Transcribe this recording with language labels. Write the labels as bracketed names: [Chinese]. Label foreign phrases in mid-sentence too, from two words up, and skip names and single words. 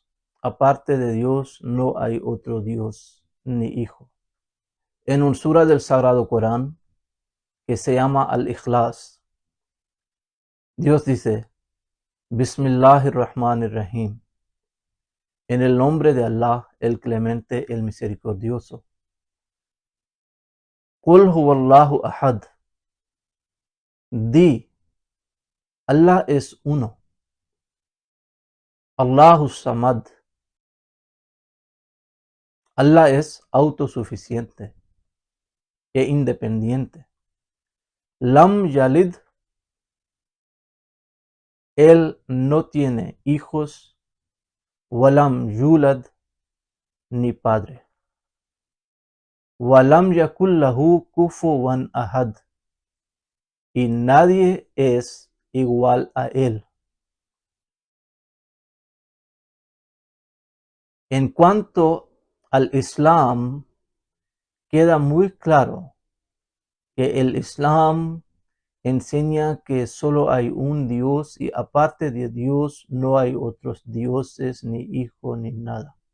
[Spanish] Aparte de Dios no hay otro Dios ni hijo. En un sura del Sagrado Corán que se llama Al-Ikhlas, Dios dice: [Arabic] بسم الله الرحمن الرحيم. [Spanish] En el nombre de Allah, el Clemente, el Misericordioso. [Arabic] قل هو الله أحد. [Spanish] Di, Allah es uno. [Arabic] الله الصمد. [Spanish] Allah es autosuficiente e independiente. [Arabic] لم يلد. [Spanish] Él no tiene hijos. [Arabic] ولم يولد, [Spanish] ni padre. [Arabic] ولم يكن له كفوا أحد. [Spanish] Y nadie es igual a él. En cuanto al Islam, queda muy claro que el Islam enseña que solo hay un Dios y aparte de Dios no hay otros dioses, ni hijo, ni nada.